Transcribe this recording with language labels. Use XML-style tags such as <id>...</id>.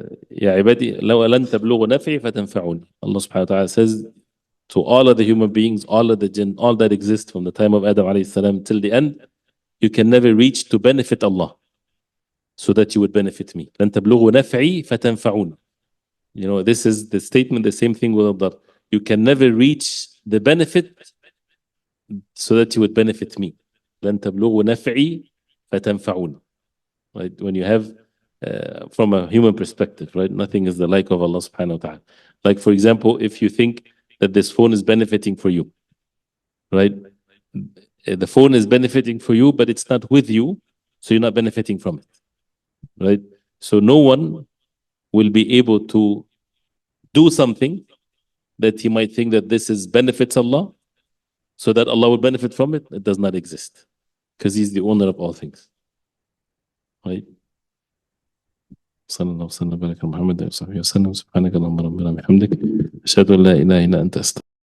<ar>يا عبادي لو لن تبلغوا نفعي فتنفعوني.</ar> <en>Allah subhanahu wa ta'ala says to all of the human beings, all of the jinn, all that exist from the time of Adam alayhi salam till the end, you can never reach to benefit Allah so that you would benefit me.</en> <ar>لن تبلغوا نفعي فتنفعوني.</ar> <en>You know, this is the statement, the same thing with Allah. You can never reach the benefit so that you would benefit me.</en> <ar>لن تبلغوا نفعي فتنفعوني.</ar> <en>Right? When you have from a human perspective, right? Nothing is the like of Allah subhanahu wa ta'ala. Like, for example, if you think that this phone is benefiting for you, right? The phone is benefiting for you, but it's not with you, so you're not benefiting from it, right? So no one will be able to do something that he might think that this is benefits Allah, so that Allah will benefit from it. It does not exist, because He's the owner of all things, right?</en> <ar>صلى الله وسلم وبارك على محمد وصحبه وسلم. سبحانك اللهم ربنا وبحمدك أشهد أن لا إله إلا أنت أستغفرك.</ar>